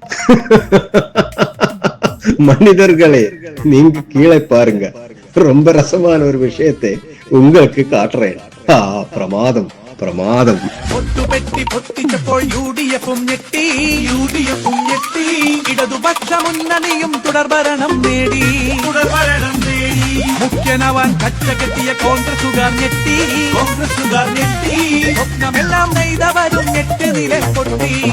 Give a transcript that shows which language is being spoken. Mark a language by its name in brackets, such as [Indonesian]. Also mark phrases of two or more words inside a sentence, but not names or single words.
[Tamil] மனிதர்களே, நீங்க கீழே பாருங்க. ரொம்ப ரசமான ஒரு விஷயத்தை உங்களுக்கு காட்டுறேன். [Malayalam] പ്രമാദം പ്രമാദം. പൊട്ടുപെട്ടി പൊട്ടിച്ചപ്പോൾ യുഡിഎഫും ഞെട്ടി, ഇടതുപക്ഷ മുന്നണിയും തുടർഭരണം നേടി. മുഖ്യനവാൻ കച്ചകെട്ടിയ കോൺഗ്രസുകാർ ഞെട്ടി. സ്വപ്നമെല്ലാം നെയ്തവരും 8 നില പൊട്ടി.